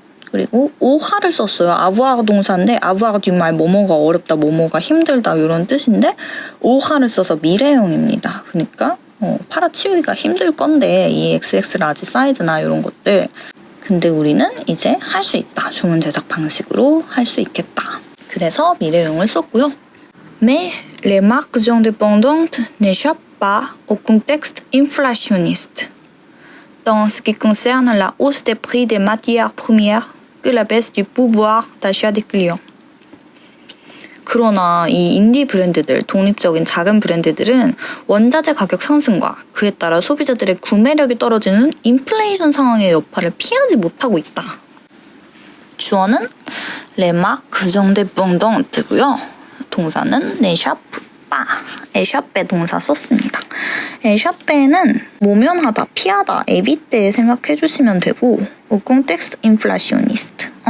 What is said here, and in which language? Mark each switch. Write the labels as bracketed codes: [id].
[ko] 그리고 오화를 썼어요. avoir 동사인데 [fr] avoir du mal, [ko] 뭐뭐가 어렵다, 뭐뭐가 힘들다 이런 뜻인데 오화를 써서 미래형입니다. 그러니까 팔아치우기가 힘들 건데 이 XX 라지 사이즈나 이런 것들 근데 우리는 이제 할 수 있다. 주문 제작 방식으로 할 수 있겠다. 그래서 미래형을 썼고요. [fr] Mais les marques indépendantes n'échappent pas au contexte inflationniste. Dans ce qui concerne la hausse des prix des matières premières que la baisse du pouvoir d'achat des clients. [ko] 그러나 이 인디 브랜드들, 독립적인 작은 브랜드들은 원자재 가격 상승과 그에 따라 소비자들의 구매력이 떨어지는 인플레이션 상황의 여파를 피하지 못하고 있다. 주어는 [fr] les marques indépendantes [ko] 고요. 동사는 [fr] n'échappe pas, [ko] échapper 동사 썼습니다. échapper는 모면하다, 피하다, éviter 생각해 주시면 되고 [fr] au contexte inflationniste.